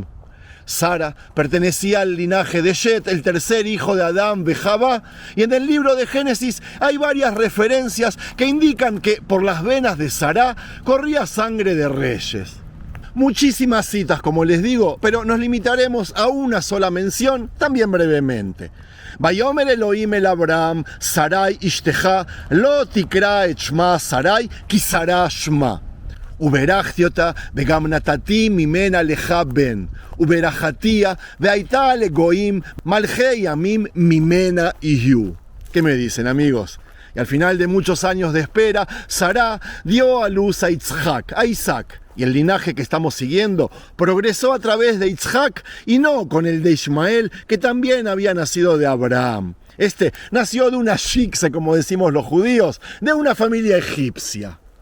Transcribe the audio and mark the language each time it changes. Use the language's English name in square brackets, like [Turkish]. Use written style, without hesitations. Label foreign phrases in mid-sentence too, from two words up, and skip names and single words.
[Spanish] Sara pertenecía al linaje de Shet, el tercer hijo de Adán ve Javá, y en el libro de Génesis hay varias referencias que indican que por las venas de Sará corría sangre de reyes. Muchísimas citas, como les digo, pero nos limitaremos a una sola mención, también brevemente. [Hebrew] ויאמר אלהים אל אברהם, שרי אשתך, לא תקרא את שמה שרי, כי שרה שמה. ובירכתי אותה וגם נתתי ממנה לך בן, וברכתיה והייתה לגויים מלכי ימים ממנה יהיו. [Spanish] ¿Qué me dicen, amigos? Y al final de muchos años de espera, Sará dio a luz a Isaac, y el linaje que estamos siguiendo progresó a través de Isaac y no con el de Ismael, que también había nacido de Abraham. Este nació de una shikse, como decimos los judíos, de una familia egipcia.